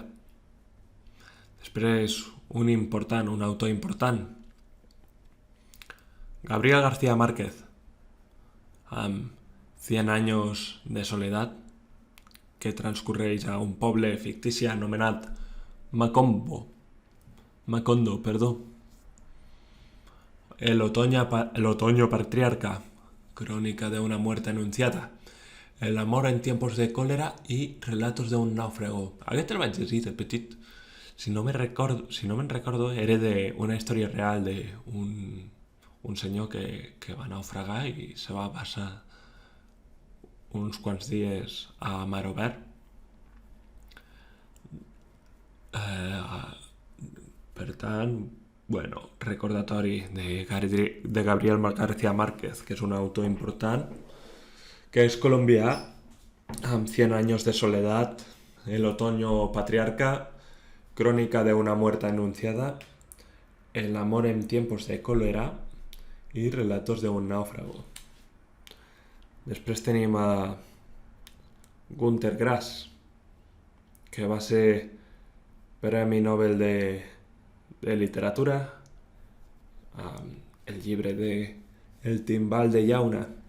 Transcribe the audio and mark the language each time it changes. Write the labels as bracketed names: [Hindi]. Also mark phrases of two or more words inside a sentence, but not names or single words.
[Catalan] Després un autor important, Gabriel García Márquez, amb 100 años de soledat, que transcorreix a un poble fictici anomenat Macondo. El otoño patriarca, crónica de una muerte anunciada, El amor en tiempos de cólera i Relatos d'un náufrago. Aquest el vaig llegir de petit. Si no me'n recordo, era d'una història real d'un senyor que va naufragar i se va passar uns quants dies a mar obert. Per tant, recordatori de Gabriel García Márquez, que és un autor important, que és colombià, amb 100 años de soledad, El otoño patriarca, Crónica de una muerte anunciada, El amor en tiempos de cólera i Relatos de un náufrago. Després tenim a Günter Grass, que va ser Premi Nobel de literatura, el llibre de El timbal de llauna.